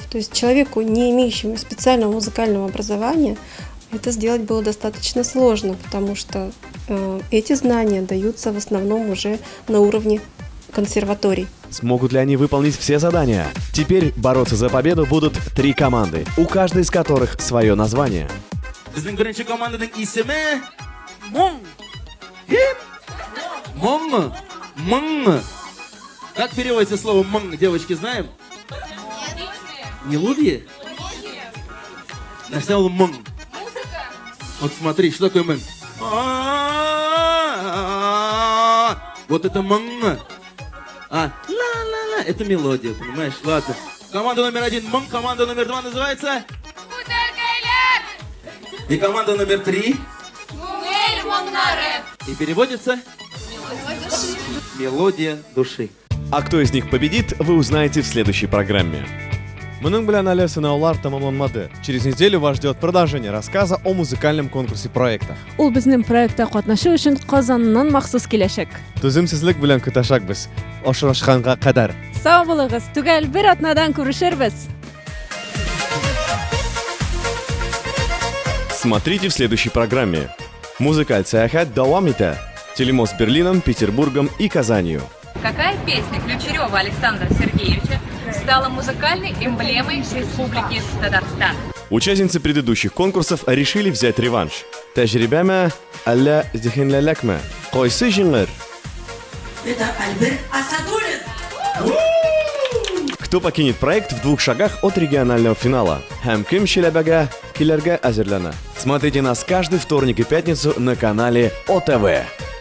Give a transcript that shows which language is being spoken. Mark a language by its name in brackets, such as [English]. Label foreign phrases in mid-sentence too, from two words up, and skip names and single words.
[Russian] То есть человеку, не имеющему специального музыкального образования, это сделать было достаточно сложно, потому что эти знания даются в основном уже на уровне консерваторий. Смогут ли они выполнить все задания? Теперь бороться за победу будут 3 команды, у каждой из которых свое название. [Tatar] Безнең беренче команданың исеме Моң. Моң. Моң. [Russian] Как переводится слово «моң», девочки, знаем? Мелодия? [Tatar] Нәрсә ул моң? [Russian] Вот смотри, что такое моң? Вот это моң. Ла-ла-ла, это мелодия, понимаешь? Ладно. Команда номер 1 моң, команда номер 2 называется? И команда номер 3? И переводится? Мелодия души. А кто из них победит, вы узнаете в следующей программе. [Tatar] Мұның білән әлі сынаулар тамамланмады. [Russian] Через неделю вас ждет продолжение рассказа о музыкальном конкурсе проектах. [Tatar] Ул безнең проектта катнашу өчен Казаннан махсус киләчәк. Түземсезлек белән көтәшәк без. Очрашканга кадәр. Сау булыгыз, түгел бер атнадан күрешербез. [Russian] Смотрите в следующей программе. [Tatar] Музыкаль сәяхәт дәвам итә. [Russian] Телемост Берлином, Петербургом и Казанью. Какая песня Ключерева Александра Сергеевича стала музыкальной эмблемой Республики Татарстан? Участницы предыдущих конкурсов решили взять реванш. [Tatar] Тәҗрибәме, әллә зиһенләлекме? Кайсы җиңер? [Russian] Это Альберт Асадуллин. Кто покинет проект в 2 шагах от регионального финала? [Tatar] Һәм кем Челәбәгә килергә әзерләнә? [Russian] Смотрите нас каждый вторник и пятницу на канале ОТВ.